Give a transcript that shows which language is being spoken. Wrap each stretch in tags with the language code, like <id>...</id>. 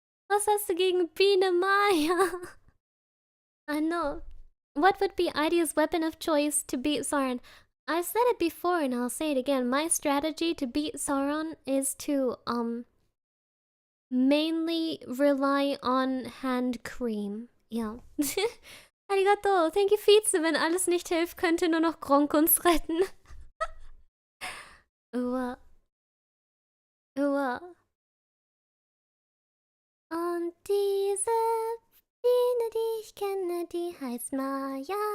<de>Was hast du gegen Bina Maya?</de> <en>I know. What would be Ida's weapon of choice to beat Sauron? I've said it before and I'll say it again. My strategy to beat Sauron is to mainly rely on hand cream. Ja.</en> <ja>Arigato.</ja> <en>Thank you, Vize.</en> <de>Wenn alles nicht hilft, könnte nur noch Gronk uns retten. Uah. Uah. Und diese Biene, die ich kenne, die heißt Maya.</de>